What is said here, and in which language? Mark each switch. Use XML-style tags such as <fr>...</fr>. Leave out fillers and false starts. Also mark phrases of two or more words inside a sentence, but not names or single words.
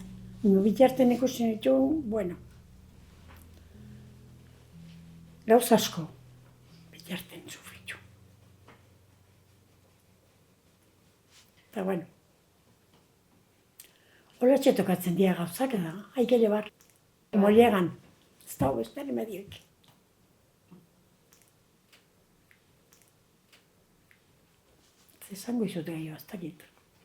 <eu>Bitarten ikusten ditu, bueno, gauz asko, bitarten sufritu. Eta bueno, hola tokatzen dira gauzak da,</eu> <es>hay que llevar. Como llegan,</es> <eu>ez dago beste remedioik. Esango izut gehiago, ez dakit.</eu>